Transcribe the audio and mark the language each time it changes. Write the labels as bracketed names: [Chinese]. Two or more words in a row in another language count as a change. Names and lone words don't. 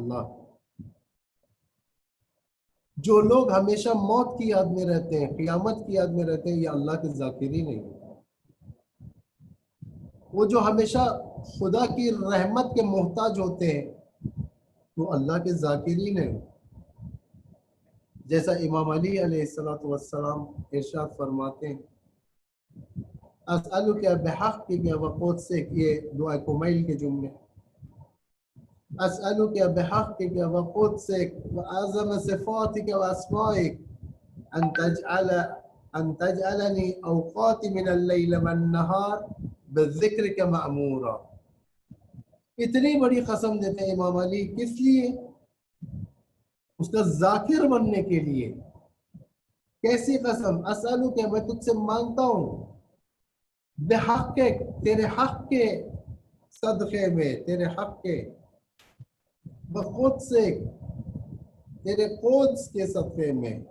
[Urdu] اللہ، جو لوگ ہمیشہ موت کی یاد میں رہتے ہیں، قیامت کی یاد میں رہتے ہیں، یہ اللہ کے ذاکرین نہیں ہے. وہ جو ہمیشہ خدا کی رحمت کے محتاج ہوتے ہیں، وہ اللہ کے ذاکرین ہیں. جیسا امام علی [Arabic] عليه الصلاة والسلام [Urdu] ارشاد فرماتے ہیں, [Arabic] أسألك بحقك وقدسك, [Urdu] یہ دعائے کمیل کے جملے, [Arabic] أسألك بحقك وقدسك وأعظم صفاتك وأسمائك أن تجعل أوقاتي من الليل والنهار بذكرك معمورة. [Urdu] اتنی بڑی قسم دیتے ہیں امام علی، کس لیے? اس کا ذاکر بننے کے لیے. کیسی قسم? اسألك، میں تجھ سے مانگتا ہوں، بحقک، تیرے حق کے صدقے میں، تیرے حق کے, [Arabic] وقدسك, [Urdu] تیرے قدس کے صدقے میں,